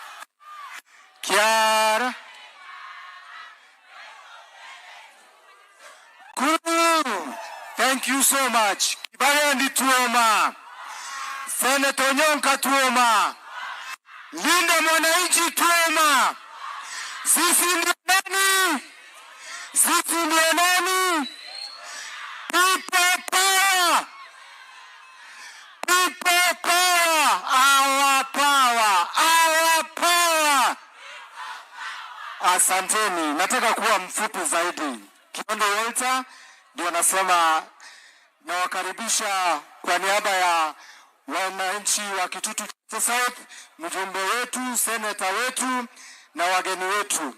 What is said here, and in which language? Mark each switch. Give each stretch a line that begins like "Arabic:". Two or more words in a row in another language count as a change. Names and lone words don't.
English: kiara Thank you so much.
Gusii: Kibarendi tuoma. Senator Onyonka tuoma. Linda mwananchi tuoma.
Swahili: Sisi ndio nani? Sisi ndio nani?
English: People power. People power. Our power. Our power.
Swahili: Asanteni. Nataka kuwa mfupi zaidi. Kiondo Walter ndio anasema nawakaribisha kwa niaba ya wananchi wa Kitutu South, mjumbe wetu, seneta wetu na wageni wetu.